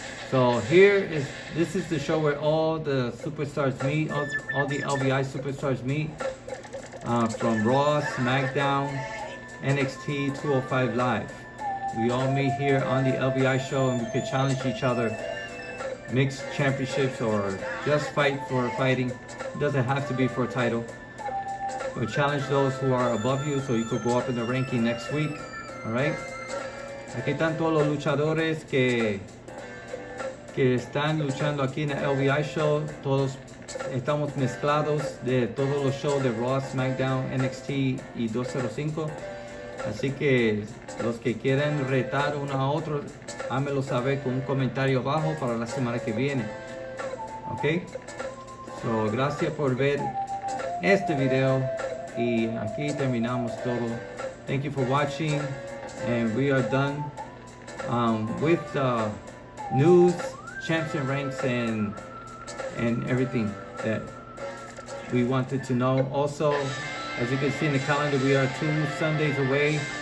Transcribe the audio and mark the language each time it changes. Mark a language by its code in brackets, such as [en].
[en] So this is the show where all the superstars meet, all the LVI superstars meet, from Raw, SmackDown, NXT, 205 Live. We all meet here on the LVI show, and we can challenge each other, mixed championships or just fight for fighting. It doesn't have to be for a title. But challenge those who are above you so you could go up in the ranking next week. Alright? [es] Aquí están todos los luchadores que están luchando aquí en el LVI show. Todos estamos mezclados de todos los shows de Raw, SmackDown, NXT y 205. Así que los que quieran retar uno a otro, hámelo saber con un comentario abajo para la semana que viene. Ok? So, gracias por ver este video y aquí terminamos todo. [en] Thank you for watching, and we are done with the news, champion ranks, and everything that we wanted to know. Also, as you can see in the calendar, we are 2 Sundays away.